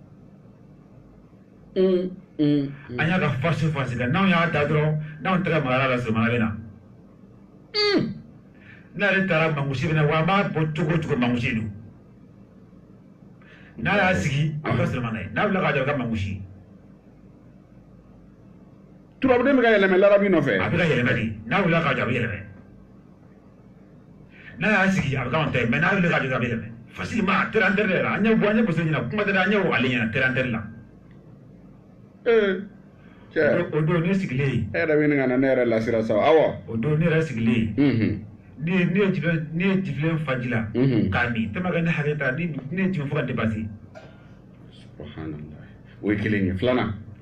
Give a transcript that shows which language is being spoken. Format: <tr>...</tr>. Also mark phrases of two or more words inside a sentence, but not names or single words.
<bm>an y'a ka force kan n'anw y'a da dɔrɔn n'anw tɛgɛ magara la Solomana bɛ na n'ale taara Mangosi bɛ na wa an b'a bɔ cogo o cogo Mangosi don n'a y'a sigi a bɛ kɛ Solomana ye n'a wulila k'a jɔ a bɛ kɛ Mangosi turabuden bɛ ka yɛlɛmɛ larabi nɔfɛ a bɛ ka yɛlɛmɛ de n'a wulila k'a jɔ a bɛ yɛlɛmɛ n'a y'a sigi a bɛ k'anw ta ye mais n'a wulila k'a jɔ a bɛ yɛlɛmɛ</bm> <fr>facilement terre en terre</fr> <bm>de la an ye boso ɲɛna kuma tɛ dɛ an ye ale ɲɛna</bm> <fr>terre en terre</fr> <bm>la o don ne sigilen yen e yɛrɛ bɛ ɲini ka na ne yɛrɛ lasira sa awɔ o don ne yɛrɛ sigilen yen ne ye jifilen fa ji la k'a min</bm> <fr>tellement que</fr> <bm>ne hakili ta ne ye jigin fo ka dépasser subhanallah o ye kelen ye filanan</bm>